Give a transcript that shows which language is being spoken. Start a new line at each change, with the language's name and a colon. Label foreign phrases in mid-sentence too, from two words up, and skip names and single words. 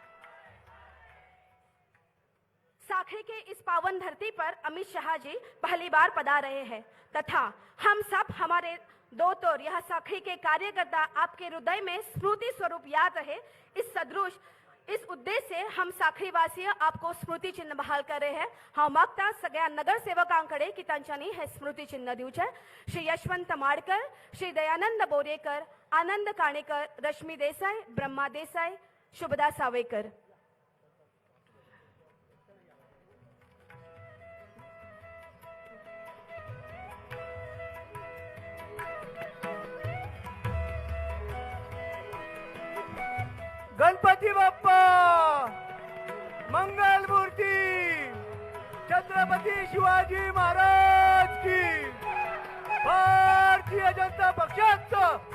Hindi: साखी के इस पावन धरती पर अमित शाह जी पहली बार पधार रहे हैं तथा हम सब हमारे दो तोर यह साखी के कार्यकर्ता आपके हृदय में स्मृति स्वरूप याद रहे. इस सदृश इस उद्देश्य से हम साखरीवासी आपको स्मृती चिन्ह बहाल कर रहे हैं.
Konkani: हम मागता सगळ्या नगरसेवकांकडे की त्यांच्यानी हे स्मृती चिन्ह दिवचे. श्री यशवंत माडकर, श्री दयानंद बोरेकर, आनंद काणेकर, रश्मी देसाई, ब्रह्मा देसाई, शुभदा सावेकर.
Marathi: गणपती बाप्पा मंगल मूर्ती, छत्रपती शिवाजी महाराज की, भारतीय जनता पक्षाचं